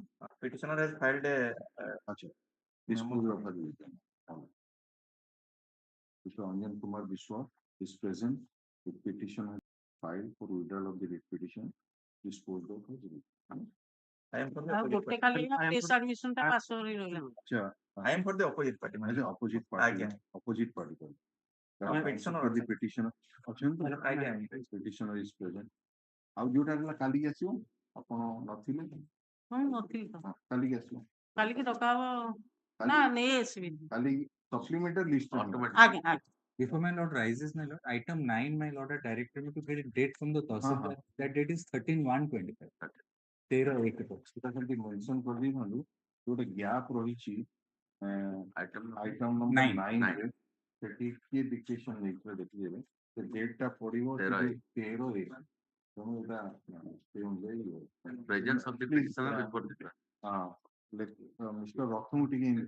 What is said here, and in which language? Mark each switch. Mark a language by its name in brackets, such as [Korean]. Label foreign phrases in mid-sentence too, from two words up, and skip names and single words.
[English] Petitioner has filed a disposal of the Mr. Anjan Kumar Biswa is present. The petition has filed for withdrawal of the writ petition. Disposed of his writ. I am for the [Odia] ଆଉ [English] opposite [Odia] ଗୋଟେ [English] party. [Odia] କାଲି [English] place admission [Odia] ଟା ପାସ୍ କରି ରହିଲା [English] I am for the opposite party. As the opposite party. Again. Opposite party. Petitioner For the petitioner. Petitioner is present. [Odia] ଆଉ ଯୋଉଟା ହେଲା କାଲିକି ଆସିବ ଆପଣ ନଥିଲେ ହଁ ନଥିଲି ତ କାଲିକି ଆସିବ କାଲିକି ଡକା ହବ ନା ନେଇ ଆସିବି କାଲି [English] supplementary list Automatic. [Odia] ଆଜ୍ଞା ଆଜ୍ଞା [English] Before my lord rises, my lord, item 9, my lord, had directed me to get a date from the Tahsildar. That date is 13/1/25. 13/1. [Odia] ସେଟା ସେମିତି ମେନସନ କରିଦେଇଥାନ୍ତୁ ଗୋଟେ ଗ୍ୟାପ ରହିଛି [English] item number [Odia] 9 ରେ ସେଠି କିଏ ଡିକ୍ଟେସନ ନେଇଥିଲେ ଦେଖିଦେବେ ସେ ଡେଟ୍ ଟା ପଡିବ 13/1 ତେଣୁ ଏଟା [English] Presence of the petitioner before the court. let Mr. Rockhamudi into.